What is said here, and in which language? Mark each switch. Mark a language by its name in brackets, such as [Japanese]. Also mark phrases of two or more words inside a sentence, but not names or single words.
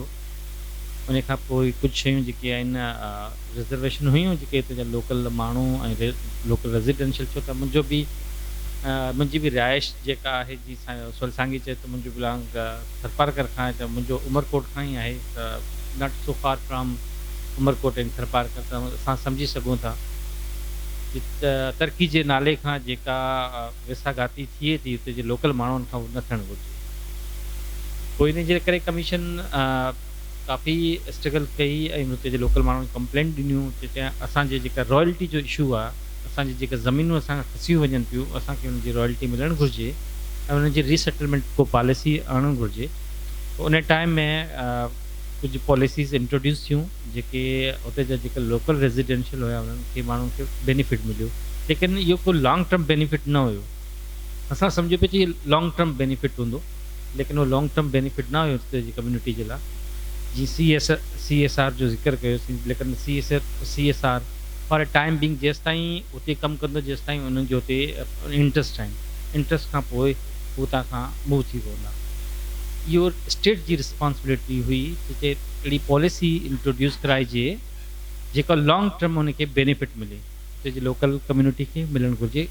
[Sindhi] उन खां पोइ कुझु शयूं जेके आहिनि रिजर्वेशन हुयूं जेके हिते जा लोकल माण्हू ऐं [English] local residential, [Sindhi] छो त मुंहिंजी बि रिहाइश जेका आहे, जी सांगी चए त मुंहिंजो बिलोंग थरपारकर खां आहे, त मुंहिंजो उमरकोट खां ई आहे, त [English] not so far from Umarkot [Sindhi] ऐं थरपारकर, त असां सम्झी सघूं था कि तरक़ी जे नाले खां जेका वेसाघाती थिए थी उते जे लोकल माण्हुनि खां न थियणु घुरिजे। पोइ इन जे करे कमीशन काफ़ी स्ट्रगल कई ऐं हुते जे लोकल माण्हुनि कंप्लेंट ॾिनियूं, चया असांजे जेका रॉयल्टी जो इशू आहे, असांजी जेका ज़मीनूं असांखां खसियूं वञनि पियूं, असांखे उनजी रॉयल्टी मिलणु घुरिजे ऐं उनजी रीसेटलमेंट को पॉलिसी आणणु घुरिजे। उन टाइम में कुझु [English] policies introduce [Sindhi] थियूं जेके उते जा जेके [English] local residential [Sindhi] हुया उन्हनि खे माण्हुनि खे बेनिफिट मिलियो, लेकिन इहो को [English] long term benefit [Sindhi] न हुयो। असां सम्झो पिया कि [English] long term benefit [Sindhi] हूंदो, लेकिन वो [English] long term benefit [Sindhi] न हुयो हुते जी कम्युनिटी जे लाइ। जीअं CSR जो ज़िक्र कयोसीं, लेकिन [English] CSR for a time being [Sindhi] जेसि ताईं उते कमु कंदो, जेसि ताईं उन्हनि जो हुते इंट्रस्ट आहिनि, इंट्रस्ट खां पोइ हू तव्हां खां मूव थी पवंदा। इहो स्टेट जी रिस्पॉन्सिबिलिटी हुई जिते अहिड़ी [English] policy introduce [Sindhi] कराइजे जेका [English] long term [Sindhi] हुनखे बेनिफिट मिले, उते जी [English] local community [Sindhi] खे मिलणु घुरिजे।